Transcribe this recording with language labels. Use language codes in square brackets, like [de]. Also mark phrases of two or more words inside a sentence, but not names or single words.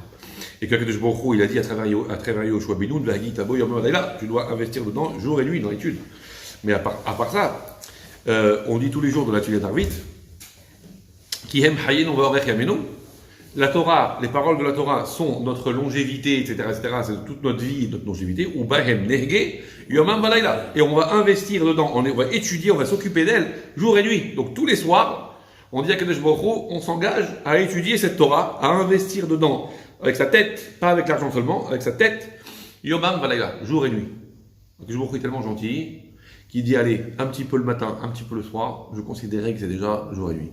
[fr] Et que [he] קדוש ברוך הוא, [fr] il a dit à travers Yoshua Binoun, tu dois investir dedans jour et nuit dans l'étude. Mais à part ça, on dit tous les jours de la fila d'Harvit, [he] כי הם חיינו וימינו. [fr] La Torah, les paroles de la Torah sont notre longévité, etc., c'est toute notre vie, notre longévité. [he] ובהם נהגה יומם ולילה. [fr] Et on va investir dedans, on va étudier, on va s'occuper d'elle jour et nuit. Donc tous les soirs, on dit à [he] קדוש ברוך הוא, [fr] on s'engage à étudier cette Torah, à investir dedans avec sa tête, pas avec l'argent seulement, avec sa tête, [he] יומם ולילה, [fr] jour et nuit. [he] קדוש ברוך הוא [fr] est tellement gentil qu'il dit allez, un petit peu le matin, un petit peu le soir, je considérais que c'est déjà jour et nuit.